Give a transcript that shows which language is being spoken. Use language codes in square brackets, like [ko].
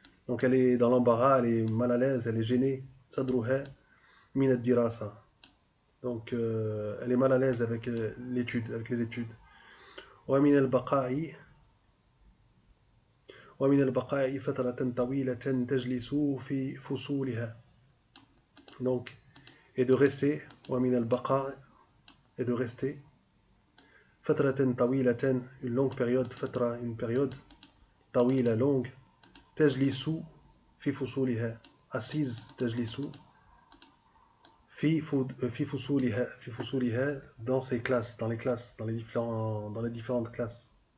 [fr] Donc elle est dans l'embarras, elle est mal à l'aise, elle est gênée. [ar] صدرها من الدراسة. [fr] Donc elle est mal à l'aise avec l'étude, avec les études. [ar] ومن البقاء ومن البقاء فترة طويلة تجلس في فصولها. [fr] Donc, et de rester, [ar] ومن البقاء, [fr] et de rester, [ar] فترة طويلة, [fr] une longue période, فترة, une période, طويلة, longue, [ar] تجلس في فصولها, [fr] assise, تجلس في فصولها, dans ses classes, dans les classes, dans les différentes classes.